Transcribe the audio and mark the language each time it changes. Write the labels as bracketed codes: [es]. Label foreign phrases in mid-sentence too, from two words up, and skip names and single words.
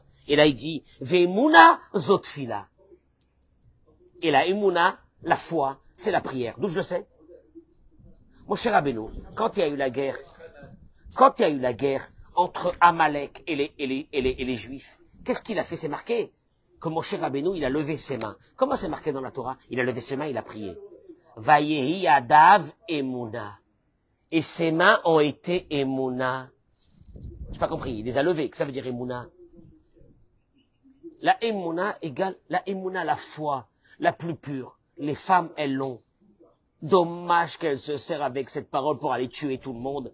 [fr] Et là, il dit, [he] Ve'emuna zotfila. [fr] Et la emuna, la foi, c'est la prière. D'où je le sais? Mon cher Rabbeinu, quand il y a eu la guerre entre Amalek et les Juifs, qu'est-ce qu'il a fait? C'est marqué que mon cher Rabbeinu, il a levé ses mains. Comment c'est marqué dans la Torah? Il a levé ses mains, il a prié. [he] Vayehi adav emuna. [fr] Et ses mains ont été emuna. J'ai pas compris. Il les a levées. Que ça veut dire emuna? La emuna égale la emuna, la foi, la plus pure. Les femmes, elles l'ont. Dommage qu'elles se servent avec cette parole pour aller tuer tout le monde.